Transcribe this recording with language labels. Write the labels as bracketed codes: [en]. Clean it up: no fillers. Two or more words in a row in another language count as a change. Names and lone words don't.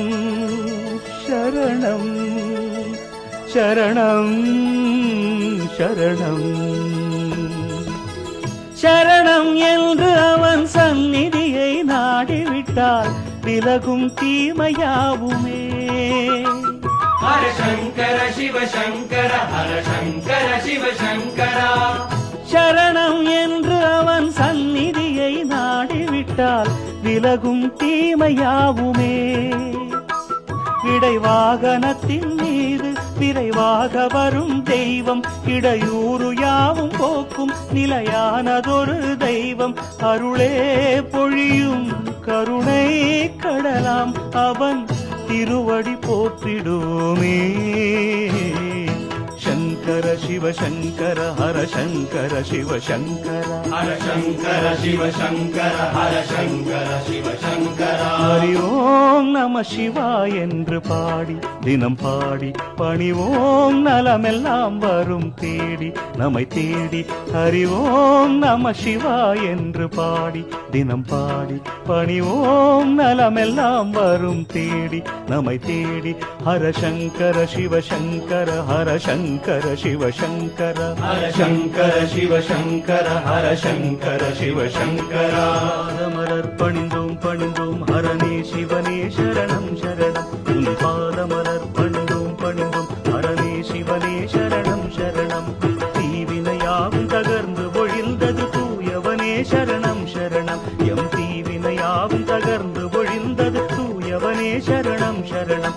[ta] சரணம் சரணம் சரணம் சரணம் என்று அவன் சந்நிதியை நாடிவிட்டால் விலகும் தீமையாவுமே. [sa] हर शङ्कर शिव शङ्कर हर शङ्कर शिव शङ्कर [ta] சரணம் என்று அவன் சந்நிதியை நாடிவிட்டால் விலகும் தீமையாவுமே. இடைவாகனத்தின் மீது விரைவாக வரும் தெய்வம் இடையூறு யாவும் போக்கும் நிலையானதொரு தெய்வம் அருளே பொழியும் கருணை கடலாம் அவன் திருவடி போற்றிடுமே. [sa] शङ्कर शिव शङ्कर हर शङ्कर शिव शङ्कर हर शङ्कर शिव शङ्कर हर शङ्कर शिव शङ्कर हरि ओम् नम शिवाय [ta] என்று பாடி தினம் பாடி பணிவோம் நலமெல்லாம் வரும் தேடி நம்மை தேடி. [sa] हरि ओम् नम शिवाय [ta] என்று பாடி தினம் பாடி பணிவோம் நலமெல்லாம் வரும் தேடி நம்மை தேடி. [sa] हर शङ्कर शिव शङ्कर हर शङ्कर शिव शङ्कर हर शङ्कर शिव शङ्कर हर शङ्कर शिव शङ्कर [ta] பாதமலர் பணிந்தோம் பணிந்தோம் ஹரனே சிவனே சரணம் சரணம் உன் பாதமலர் பணிந்தோம் பணிந்தோம் ஹரனே சிவனே சரணம் சரணம். தீவினையாவும் தகர்ந்து ஒழிந்தது தூயவனே சரணம் சரணம் எம் தீவினையாவும் தகர்ந்து ஒழிந்தது தூயவனே சரணம் சரணம்.